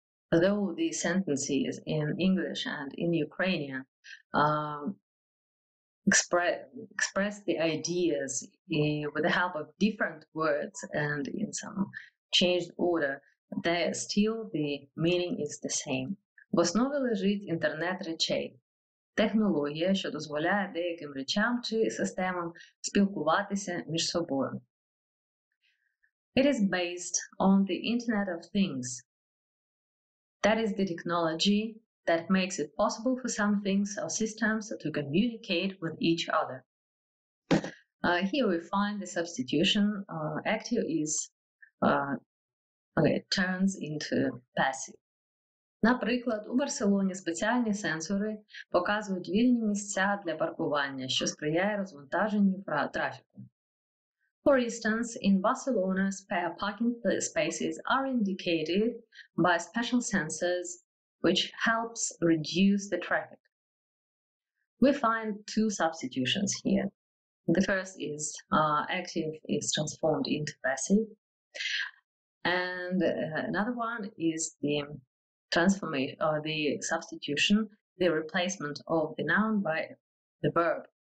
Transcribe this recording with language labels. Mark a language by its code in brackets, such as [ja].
[en] Though the sentences in English and in Ukrainian express the ideas with the help of different words and in some changed order, there still the meaning is the same. [uk] В основі лежить інтернет речей. Технологія, що дозволяє деяким речам чи системам спілкуватися між собою. [en] It is based on the Internet of Things. That is the technology that makes it possible for some things or systems to communicate with each other. Here we find the substitution. Active is turns into passive. [uk] Наприклад, у Барселоні спеціальні сенсори показують вільні місця для паркування, що сприяє розвантаженню трафіку. [en] For instance, in Barcelona, spare parking spaces are indicated by special sensors, which helps reduce the traffic. We find two substitutions here. The first is active is transformed into passive, and another one is the transformation or the substitution, the replacement of the noun by the verb.